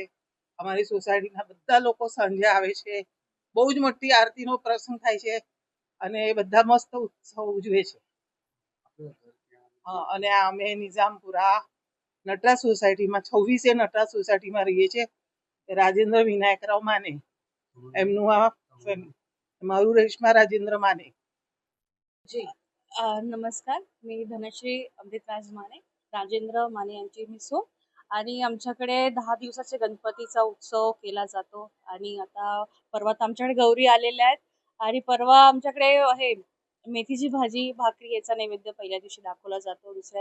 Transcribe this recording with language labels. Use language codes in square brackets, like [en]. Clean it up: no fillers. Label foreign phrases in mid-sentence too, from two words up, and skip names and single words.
[gu] અમારી સોસાયટીના બધા લોકો સાંજે આવે છે, બહુ જ મોટી આરતીનો પ્રસંગ થાય છે અને એ બધા મસ્ત ઉત્સવ ઉજવે છે। અને અમે નિઝામપુરા નટરાજ સોસાયટીમાં 26 નટરાજ સોસાયટીમાં રહીએ છીએ। રાજેન્દ્ર વિનાયકરાવ માને એમનું આ मारू रेश्मा राजेंद्र माने [mr] जी नमस्कार, मी धनश्री अमृतराज माने, राजेंद्र माने यांची मिसो आणि आमच्याकडे 10 दिवसाचे गणपतीचा उत्सव केला जातो आणि आता परवा आमच्याकडे गौरी आलेल्या आहेत आणि परवा आमच्याकडे हे मेथीची भाजी भाकरी याचा नैवेद्य पहिल्या दिवशी दाखवला जातो।